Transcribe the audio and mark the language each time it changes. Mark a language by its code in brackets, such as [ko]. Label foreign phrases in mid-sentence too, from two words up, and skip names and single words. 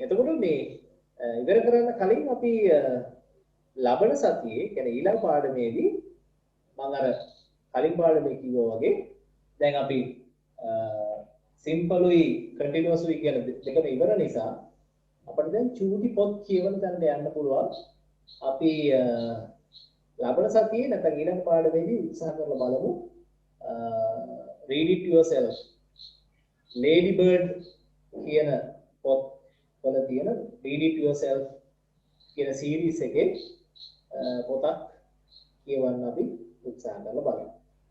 [si] එතකොට මේ ඉවර කරන්න කලින් අපි ලබන සතියේ කියන්නේ ඊළඟ පාඩමේදී මම අර කලින් පාඩමේ කිව්වා වගේ දැන් අපි [en] simple continuously [si] කියන දෙකම ඉවර නිසා අපිට දැන් චූටි පොත් කියවන තැනට යන්න පුළුවන්. අපි ලබන සතියේ නැත්නම් ඊළඟ පාඩමේදී උත්සාහ කරලා බලමු [en] read it yourself lady bird [si] කියන පොත් වල තියෙන [en] read it yourself [si] කියන සීරීස් එකේ පොතක් කියවන්න අපි උත්සාහ කරලා බලමු.